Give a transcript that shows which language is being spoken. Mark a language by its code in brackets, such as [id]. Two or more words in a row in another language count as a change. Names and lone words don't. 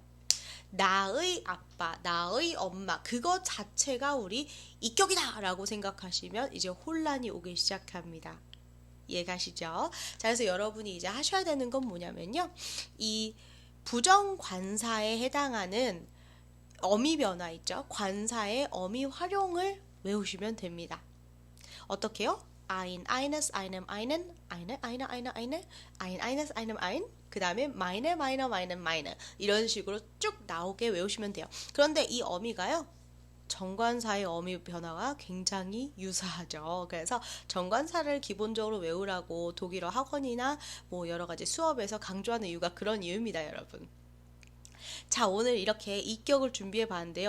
[ko] 나의 아빠, 나의 엄마, 그거 자체가 우리 이격이다 라고 생각하시면 이제 혼란이 오기 시작합니다. 이해가시죠? 자, 그래서 여러분이 이제 하셔야 되는 건 뭐냐면요. 이 부정관사에 해당하는 어미 변화 있죠? 관사의 어미 활용을 외우시면 됩니다. 어떻게요? [de] ein, eines, einem, einen, eine, eine, ein, eines, einem, ein, [ko] 그 다음에 [de] meine, meine, meinen, meine [ko] 이런 식으로 쭉 나오게 외우시면 돼요. 그런데 이 어미가요. 정관사의 어미 변화가 굉장히 유사하죠. 그래서 정관사를 기본적으로 외우라고 독일어 학원이나 뭐 여러 가지 수업에서 강조하는 이유가 그런 이유입니다, 여러분. 자, 오늘 이렇게 이격을 준비해 봤는데요.